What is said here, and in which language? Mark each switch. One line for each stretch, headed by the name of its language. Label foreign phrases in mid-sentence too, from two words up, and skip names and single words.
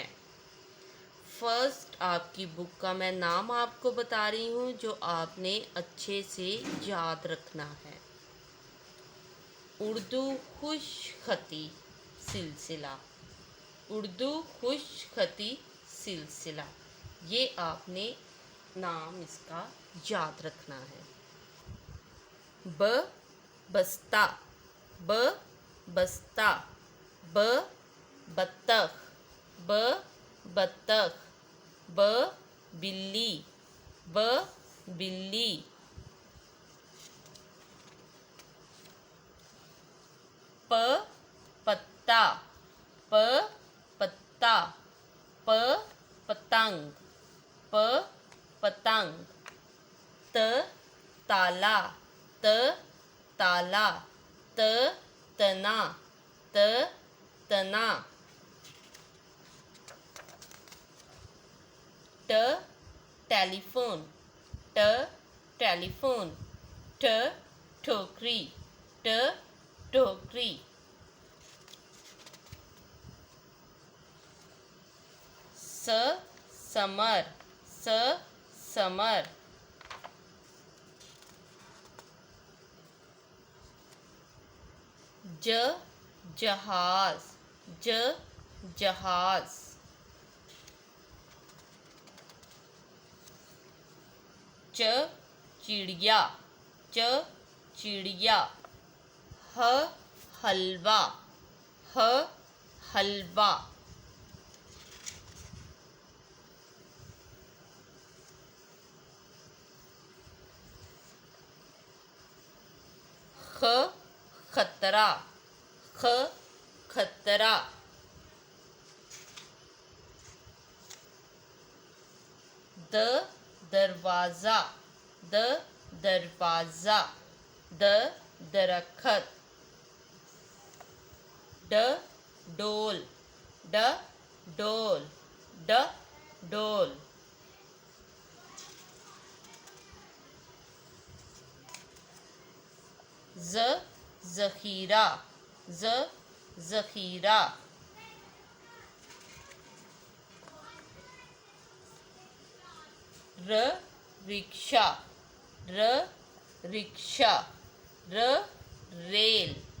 Urdu: فرسٹ آپ کی بک کا میں نام آپ کو بتا رہی ہوں جو آپ نے اچھے سے یاد رکھنا ہے. اردو خوشخطی سلسلہ. اردو خوشخطی سلسلہ، یہ آپ نے نام اس کا یاد رکھنا ہے. ب بستہ، ب بستہ، ب بطخ، ب بطخ، ب بلی، ب بلی, پ پتہ، پ پتہ، پ پتنگ، پ پتنگ، ت تالا، ت تالا، ت تنا، ت تنا, ٹ ٹیلیفون، ٹ ٹیلیفون، ٹھ ٹھوکری، ٹ ٹوکری, ث ثمر، ث ثمر، ج جہاز، ج جہاز, چ چڑیا، چ چڑیا، ح حلوہ، ح حلوہ, خ خطرہ، خ خطرہ، د دروازہ، د دروازہ، د درخت, ڈ ڈول، ڈ ڈول، ڈ ڈول, ذ ذخیرہ، ذ ذخیرہ, ر رکشہ، ر رکشہ، ر ریل,